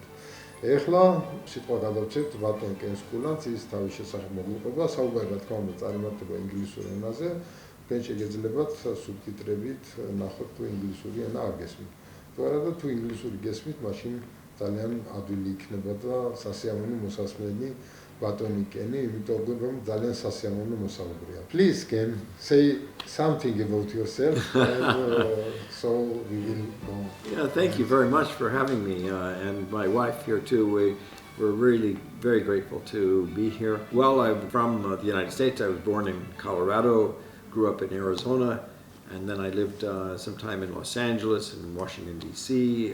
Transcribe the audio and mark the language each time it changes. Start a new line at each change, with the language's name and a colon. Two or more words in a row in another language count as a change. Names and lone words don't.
Georgian: ეხლა სიტყვა გადავცემთ ბატონ კენ სკულანდს, ის თავის შესახებ მოგიყვება, საუბარი რა თქმა უნდა წარიმართება ინგლისურ ენაზე, თქვენ შეგეძლებათ სუბტიტრებით ნახოთ თუ ინგლისური ენა არ გესმით. თუ არა და თუ ინგლისური გესმით, მაშინ ძალიან ადვილი იქნება და სასიამოვნო მოსასმენი ბატონი კენი, იმიტომ რომ ძალიან სასიამოვნო მოსაუბრია.
English: Please Ken, say something about yourself and so we will go. Yeah, thank you very much for having me and my wife here too. We're really very grateful to be here. Well, I'm from the United States. I was born in Colorado, grew up in Arizona, and then I lived some time in Los Angeles and Washington, D.C.